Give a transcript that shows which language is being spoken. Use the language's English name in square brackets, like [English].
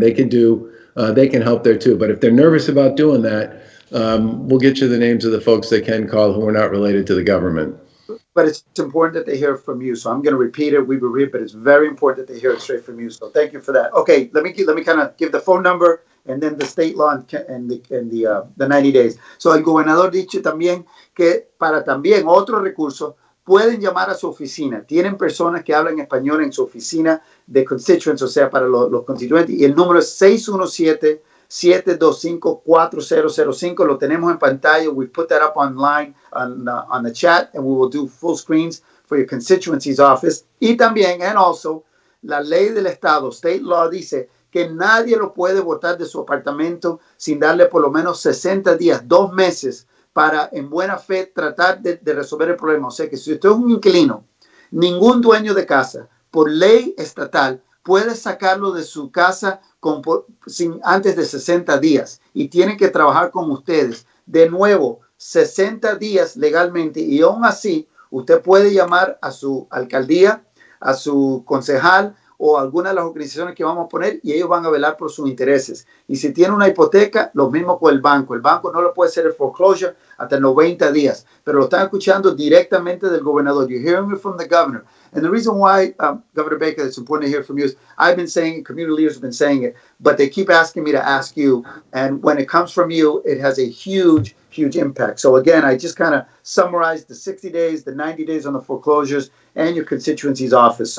[English] They can help there too. But if they're nervous about doing that, we'll get you the names of the folks they can call who are not related to the government. but it's important that they hear from you. So I'm going to repeat it. We will read, but it's very important that they hear it straight from you. So thank you for that. Okay, let me kind of give the phone number and then the state law and the 90 days. [Spanish] So el gobernador dicho también que para también otro recurso pueden llamar a su oficina. Tienen personas que hablan español en su oficina de constituents, o sea, para los constituyentes. Y el número es 617-725-4005. Lo tenemos en pantalla. [English] We put that up online on the chat, and we will do full screens for your constituency's office. [Spanish] Y también, [English] and also, [Spanish] la ley del estado, [English] state law, [Spanish] dice que nadie lo puede botar de su apartamento sin darle por lo menos 60 días, 2 meses, para en buena fe tratar de resolver el problema. O sea que si usted es un inquilino, ningún dueño de casa, por ley estatal, puede sacarlo de su casa antes de 60 días y tienen que trabajar con ustedes. De nuevo, 60 días legalmente, y aún así usted puede llamar a su alcaldía, a su concejal o alguna de las organizaciones que vamos a poner, y ellos van a velar por sus intereses. Y si tiene una hipoteca, lo mismo con el banco. El banco no le puede hacer el foreclosure hasta 90 días, pero lo están escuchando directamente del gobernador. [English] You're hearing it from the governor. And the reason why, Governor Baker, it's important to hear from you is I've been saying it, community leaders have been saying it, but they keep asking me to ask you. And when it comes from you, it has a huge, huge impact. So again, I just kind of summarized the 60 days, the 90 days on the foreclosures, and your constituency's office.